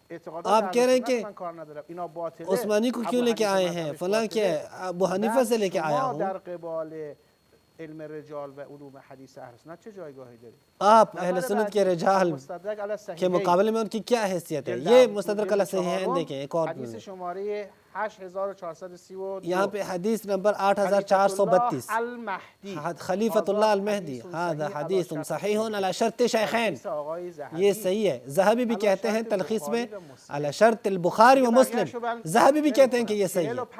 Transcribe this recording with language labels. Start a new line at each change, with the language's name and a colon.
Urdu: آپ کہہ رہے ہیں کہ عثمانی کو کیوں لے کے آئے ہیں، فلاں کہ ابو حنیفہ سے لے کے آیا ہوں۔
Persian: در قبال علم رجال و علوم حدیث اہل سنت چه جایگاهی داری؟
Urdu: آپ اہل سنت کے رجال کے مقابلے میں ان کی کیا حیثیت ہے؟ یہ مستدرک علی صحیحین دیکھیں، ایک اور
Persian: حدیث شماره 8432،
Urdu: یہاں پہ حدیث نمبر 8432، خلیفۃ اللہ المہدی،
Arabic: ھذا حدیث صحیح علی شرط شیخین،
Urdu: یہ صحیح ہے۔ ذہبی بھی کہتے ہیں تلخیص میں
Arabic: علی شرط البخاری و مسلم،
Urdu: ذہبی بھی کہتے ہیں کہ یہ صحیح ہے۔